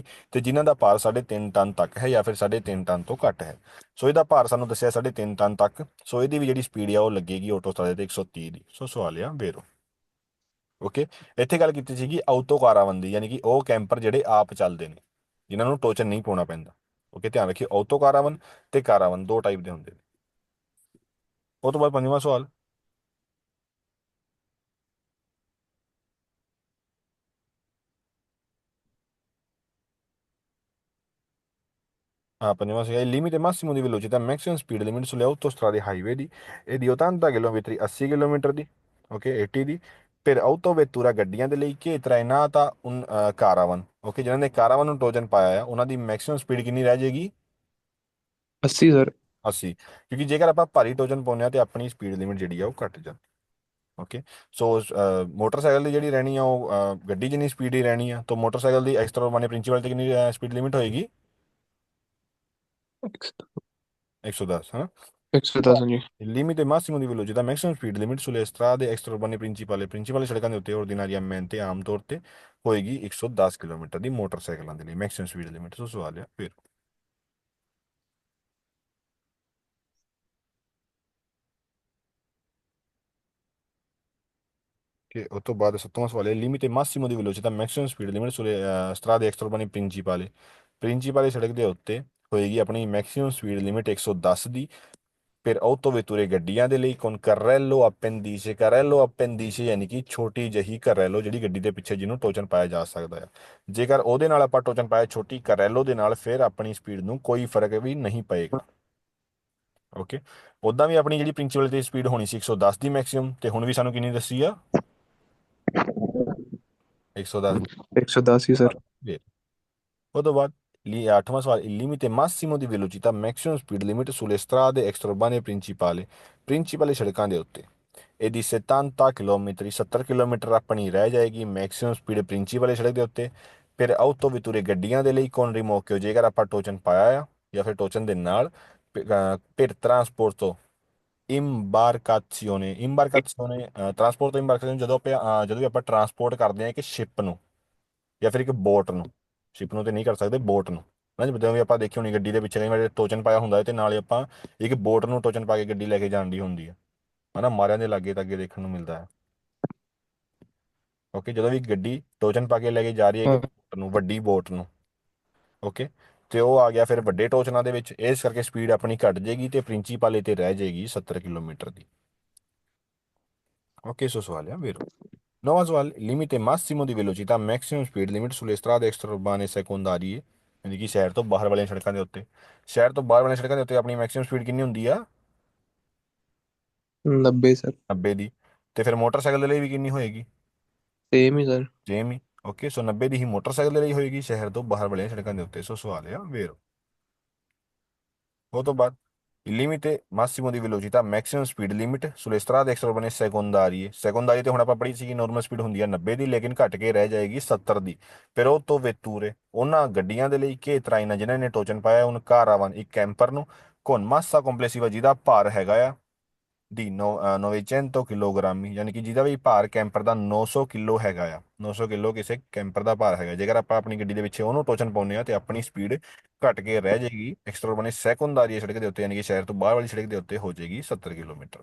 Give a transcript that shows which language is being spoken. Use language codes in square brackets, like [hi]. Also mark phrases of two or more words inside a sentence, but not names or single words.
[pa] ਤੇ ਜਿਨ੍ਹਾਂ ਦਾ ਭਾਰ 3.5 ਟਨ ਤੱਕ ਹੈ ਜਾਂ ਫਿਰ 3.5 ਟਨ ਤੋਂ ਘੱਟ ਹੈ, ਸੋ ਇਹਦਾ ਭਾਰ ਸਾਨੂੰ ਦੱਸਿਆ 3.5 ਟਨ ਤੱਕ, ਸੋ ਇਹਦੀ ਵੀ ਜਿਹੜੀ ਸਪੀਡ ਆ ਉਹ ਲੱਗੇਗੀ ਆਟੋਸਟਰਾਦੇ ਤੇ 130 ਦੀ। ਸੋ ਸਵਾਲ ਆ ਬੇਰੋ। ਓਕੇ, ਇੱਥੇ ਗੱਲ ਕੀਤੀ ਸੀਗੀ [it] auto caravan [pa] ਦੀ, ਯਾਨੀ ਕਿ ਉਹ ਕੈਂਪਰ ਜਿਹੜੇ ਆਪ ਚੱਲਦੇ ਨੇ, ਜਿਨ੍ਹਾਂ ਨੂੰ ਟੋਚਨ ਨਹੀਂ ਪਾਉਣਾ ਪੈਂਦਾ। ਓਕੇ, ਧਿਆਨ ਰੱਖਿਓ [it] auto caravan [pa] ਤੇ ਕਾਰਾਵਨ ਦੋ ਟਾਈਪ ਦੇ ਹੁੰਦੇ ਨੇ। ਉਹ ਤੋਂ ਬਾਅਦ ਪੰਜਵਾਂ ਸਵਾਲ, [it] ah, prendiamo il limite massimo di velocità, [en] maximum speed limit [it] sulle autostrade highway è di 80 km 80 km di, ok, 80 di, per autovettura [pa] ਗੱਡੀਆਂ ਦੇ ਲਈ [it] che trainata un caravan, [pa] ok, ਜਿਨ੍ਹਾਂ ਨੇ ਕਾਰਾਵਨ ਨੂੰ ਟੋਜਨ ਪਾਇਆ ਆ ਉਹਨਾਂ ਦੀ [en] maximum speed [pa] ਕਿੰਨੀ ਰਹਿ ਜਾਏਗੀ? [hi] 80 सर। [pa] 80, ਕਿਉਂਕਿ ਜੇਕਰ ਆਪਾਂ ਭਾਰੀ ਟੋਜਨ ਪਾਉਂਦੇ ਆ ਤੇ ਆਪਣੀ [en] speed limit [pa] ਜਿਹੜੀ ਆ ਉਹ ਘਟ ਜਾਂਦੀ। ਓਕੇ, ਸੋ ਮੋਟਰਸਾਈਕਲ ਦੀ ਜਿਹੜੀ ਰਹਿਣੀ ਆ ਉਹ ਗੱਡੀ ਜਿੰਨੀ ਸਪੀਡ ਹੀ ਰਹਿਣੀ ਆ, ਤਾਂ ਮੋਟਰਸਾਈਕਲ ਦੀ [it] extraurbane principali [pa] ਤੇ ਕਿੰਨੀ ਸਪੀਡ ਲਿਮਿਟ ਹੋਏਗੀ? 110, ਹਾਂ। [hi] 110 हाँ जी। [it] Il limite massimo di velocità, [en] maximum speed limit [it] sulle strade extraurbane principali [pa] ਸੜਕਾਂ ਦੇ ਉੱਤੇ ordinariamente ਆਮ ਤੌਰ ਤੇ ਹੋਏਗੀ 110 ਕਿਲੋਮੀਟਰ ਦੀ ਮੋਟਰਸਾਈਕਲਾਂ ਦੇ ਲਈ [en] maximum speed limit. [pa] ਸੋ ਸਵਾਲ ਹੈ ਫਿਰ ਕਿ ਉਸ ਤੋਂ ਬਾਅਦ ਸੱਤਵਾਂ ਸਵਾਲ ਹੈ [it] limite massimo di velocità, [en] maximum speed limit [it] sulle strade extraurbane principali [pa] ਸੜਕ ਦੇ ਉੱਤੇ ਹੋਏਗੀ ਆਪਣੀ [en] maximum speed limit [pa] 110 ਦੀ, ਫਿਰ autovetture ਗੱਡੀਆਂ ਦੇ ਲਈ [it] con carrello appendice [pa] ਯਾਨੀ ਕਿ ਛੋਟੀ ਜਿਹੀ carrello ਜਿਹੜੀ ਗੱਡੀ ਦੇ ਪਿੱਛੇ ਜਿਹਨੂੰ ਟੋਚਨ ਪਾਇਆ ਜਾ ਸਕਦਾ ਆ। ਜੇਕਰ ਉਹਦੇ ਨਾਲ ਆਪਾਂ ਟੋਚਨ ਪਾਇਆ ਛੋਟੀ carrello ਦੇ ਨਾਲ, ਫਿਰ ਆਪਣੀ ਸਪੀਡ ਨੂੰ ਕੋਈ ਫਰਕ ਵੀ ਨਹੀਂ ਪਏਗਾ। ਓਕੇ, ਉਦਾਂ ਵੀ ਆਪਣੀ ਜਿਹੜੀ ਪ੍ਰਿੰਸੀਪਲ ਤੇ ਸਪੀਡ ਹੋਣੀ ਸੀ 110 ਦੀ ਮੈਕਸਿਮਮ, ਤੇ ਹੁਣ ਵੀ ਸਾਨੂੰ ਕਿੰਨੀ ਦੱਸੀ ਆ 110 110 ਹੀ ਸਰ। ਦੀ। ਉਹ ਤੋਂ ਬਾਅਦ 8ਵਾਂ ਸਵਾਲ, [it] il limite massimo di velocità [en] maximum speed limit [it] sulle strade extraurbane principali [pa] ਸੜਕਾਂ ਦੇ ਉੱਤੇ ਇਹਦੀ 70 ਕਿਲੋਮੀਟਰ 70 ਕਿਲੋਮੀਟਰ ਆਪਣੀ ਰਹਿ ਜਾਏਗੀ [en] maximum speed [pa] ਪ੍ਰਿੰਸੀਪਲ ਸੜਕ ਦੇ ਉੱਤੇ। ਫਿਰ autovetture ਗੱਡੀਆਂ ਦੇ ਲਈ [it] con rimorchio [pa] ਜੇਕਰ ਆਪਾਂ ਟੋਚਨ ਪਾਇਆ ਆ ਜਾਂ ਫਿਰ ਟੋਚਨ ਦੇ ਨਾਲ, [it] per trasporto imbarcazione [pa] ਟਰਾਂਸਪੋਰਟ ਤੋਂ imbarcazione ਜਦੋਂ ਵੀ ਆਪਾਂ ਟਰਾਂਸਪੋਰਟ ਕਰਦੇ ਹਾਂ ਇੱਕ ਸ਼ਿਪ ਨੂੰ ਜਾਂ ਫਿਰ ਇੱਕ ਬੋਟ ਨੂੰ, ਸ਼ਿਪ ਨੂੰ ਤੇ ਨਹੀਂ ਕਰ ਸਕਦੇ, ਬੋਟ ਨੂੰ ਨਾ, ਜਦੋਂ ਵੀ ਆਪਾਂ ਦੇਖੀ ਹੋਣੀ ਗੱਡੀ ਦੇ ਪਿੱਛੇ ਕਈ ਵਾਰ ਟੋਚਨ ਪਾਇਆ ਹੁੰਦਾ ਹੈ ਤੇ ਨਾਲੇ ਆਪਾਂ ਇੱਕ ਬੋਟ ਨੂੰ ਟੋਚਨ ਪਾ ਕੇ ਗੱਡੀ ਲੈ ਕੇ ਜਾਣ ਦੀ ਹੁੰਦੀ ਹੈ ਹਨਾ, ਮਾਰਿਆਂ ਦੇ ਲਾਗੇ ਤੱਕ ਦੇਖਣ ਨੂੰ ਮਿਲਦਾ ਹੈ। ਓਕੇ, ਜਦੋਂ ਵੀ ਗੱਡੀ ਟੋਚਨ ਪਾ ਕੇ ਲੈ ਕੇ ਜਾ ਰਹੀ ਹੈ ਇੱਕ ਬੋਟ ਨੂੰ, ਵੱਡੀ ਬੋਟ ਨੂੰ, ਓਕੇ, ਤੇ ਉਹ ਆ ਗਿਆ ਫਿਰ ਵੱਡੇ ਟੋਚਨਾਂ ਦੇ ਵਿੱਚ, ਇਸ ਕਰਕੇ ਸਪੀਡ ਆਪਣੀ ਘਟ ਜਾਏਗੀ ਤੇ ਪ੍ਰਿੰਸੀਪਲੇ ਤੇ ਰਹਿ ਜਾਏਗੀ 70 ਕਿਲੋਮੀਟਰ ਦੀ। ਓਕੇ, ਸੋ ਸਵਾਲ ਆ ਵੇਰੋ। [it] Nuova sval limite massimo di velocità [en] maximum speed limit [it] sulle strade extraurbane secondarie [pa] ਯਾਨੀ ਕਿ ਸ਼ਹਿਰ ਤੋਂ ਬਾਹਰ ਵਾਲੀਆਂ ਸੜਕਾਂ ਦੇ ਉੱਤੇ। ਸ਼ਹਿਰ ਤੋਂ ਬਾਹਰ ਵਾਲੀਆਂ ਸੜਕਾਂ ਦੇ ਉੱਤੇ ਆਪਣੀ [en] maximum speed [pa] ਕਿੰਨੀ ਹੁੰਦੀ ਆ 90 ਸਰ। 90 ਦੀ। ਤੇ ਫਿਰ ਮੋਟਰਸਾਈਕਲ ਦੇ ਲਈ ਵੀ ਕਿੰਨੀ ਹੋਏਗੀ? ਸੇਮ ਹੀ ਸਰ। ਸੇਮ ਹੀ। ਓਕੇ, ਸੋ 90 ਦੀ ਹੀ ਮੋਟਰਸਾਈਕਲ ਦੇ ਲਈ ਹੋਏਗੀ ਸ਼ਹਿਰ ਤੋਂ ਬਾਹਰ ਵਾਲੀਆਂ ਸੜਕਾਂ ਦੇ ਉੱਤੇ। ਸੋ ਸਵਾਲ ਆ ਵੇਰੋ। ਉਹ ਤੋਂ ਬਾਅਦ [it] il limite massimo di velocità [en] maximum speed limit [it] sulle strade extraurbane secondarie secondarie [pa] ਤੇ ਹੁਣ ਆਪਾਂ ਪੜ੍ਹੀ ਸੀ ਕਿ [en] normal speed [pa] ਹੁੰਦੀ ਆ 90 ਦੀ, ਲੇਕਿਨ ਘਟ ਕੇ ਰਹਿ ਜਾਏਗੀ 70 ਦੀ। ਫਿਰ ਉਹ ਤੋਂ vetture ਉਹਨਾਂ ਗੱਡੀਆਂ ਦੇ ਲਈ ਕਿ traina ਜਿਨ੍ਹਾਂ ਨੇ ਟੋਚਨ ਪਾਇਆ ਉਹਨ ਕਾਰਾਵਾਨ ਇੱਕ ਕੈਂਪਰ ਨੂੰ [it] con massa complessiva [pa] ਜਿਹਦਾ ਭਾਰ ਹੈਗਾ ਆ ਦੀ 900 ਕਿਲੋਗ੍ਰਾਮੀ, ਯਾਨੀ ਕਿ ਜਿਹਦਾ ਵੀ ਭਾਰ ਕੈਂਪਰ ਦਾ 900 ਕਿਲੋ ਹੈਗਾ ਆ। 900 ਕਿਲੋ ਕਿਸੇ ਕੈਂਪਰ ਦਾ ਭਾਰ ਹੈਗਾ। ਜੇਕਰ ਆਪਾਂ ਆਪਣੀ ਗੱਡੀ ਦੇ ਵਿੱਚ ਉਹਨੂੰ ਟੋਚਨ ਪਾਉਂਦੇ ਆ ਤੇ ਆਪਣੀ ਸਪੀਡ ਘਟ ਕੇ ਰਹਿ ਜਾਏਗੀ ਐਕਸਟਰੋਰਬਨੇ ਸੈਕੰਡਰੀ ਸੜਕ ਦੇ ਉੱਤੇ, ਯਾਨੀ ਕਿ ਸ਼ਹਿਰ ਤੋਂ ਬਾਹਰ ਵਾਲੀ ਸੜਕ ਦੇ ਉੱਤੇ ਹੋ ਜਾਏਗੀ 70 ਕਿਲੋਮੀਟਰ।